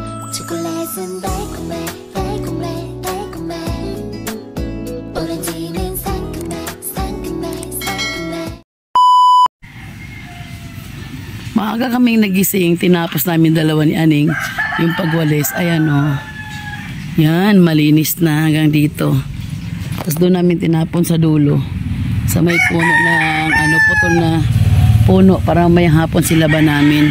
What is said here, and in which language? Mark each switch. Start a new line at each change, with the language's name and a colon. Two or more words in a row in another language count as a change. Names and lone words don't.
Korean: 초콜릿은 달콤해 달콤해 달콤해 오렌지는 상큼해 상큼해 상큼해.
Filipino: Maaga kaming nagising, tinapos namin dalawa ni Aning yung pagwalis. Ayan o. Yan, malinis na hanggang dito. Tapos doon namin tinapon sa dulo. Sa may puno ng putol na puno para may hapon sila ba namin.